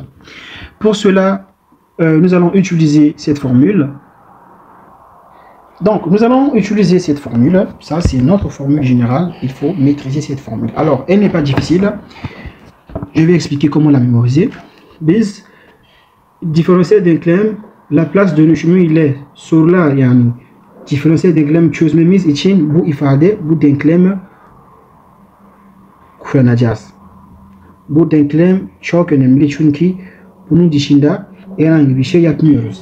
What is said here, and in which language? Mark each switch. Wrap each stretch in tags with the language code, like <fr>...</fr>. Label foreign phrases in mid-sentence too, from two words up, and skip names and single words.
<fr>Pour cela, nous allons utiliser cette formule. Donc, nous allons utiliser cette formule. Ça, c'est notre formule générale. Il faut maîtriser cette formule. Alors, elle n'est pas difficile. Je vais expliquer comment la mémoriser.</fr> <tr>Biz, différentiel denklem, Laplace dönüşümü ile sorular yani diferansiyel denklem çözmemiz için bu ifade, bu denklemi kullanacağız. Bu denklem çok önemli çünkü bunun dışında herhangi bir şey yapmıyoruz.</tr>